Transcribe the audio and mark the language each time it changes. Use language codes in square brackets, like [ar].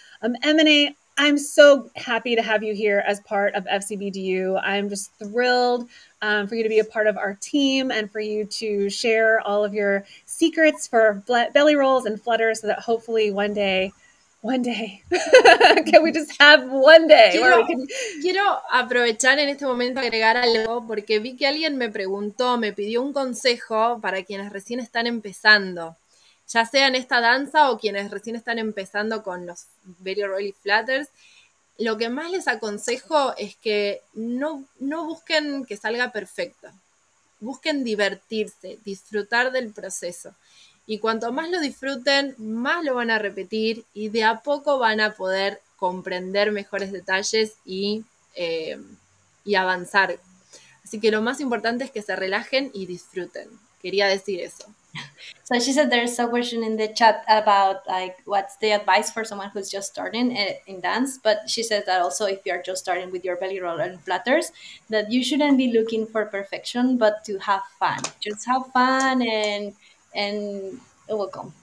[en] Emine, I'm so happy to have you here as part of FcbdU. I'm just thrilled for you to be a part of our team and for you to share all of your secrets for Bellyrolls and Flutters, so that hopefully one day, can we just have one day? [es] Quiero aprovechar en este momento agregar algo, porque vi que alguien me preguntó, me pidió un consejo para quienes recién están empezando, ya sea en esta danza o quienes recién están empezando con los Bellyrolls y Flutters. Lo que más les aconsejo es que no busquen que salga perfecto. Busquen divertirse, disfrutar del proceso. Y cuanto más lo disfruten, más lo van a repetir y de a poco van a poder comprender mejores detalles y avanzar. Así que lo más importante es que se relajen y disfruten. Quería decir eso. [en] So she said there's a question in the chat about like what's the advice for someone who's just starting in dance, but she says that also if you're just starting with your belly roll and flutters, that you shouldn't be looking for perfection, but to have fun. Just have fun and it will come.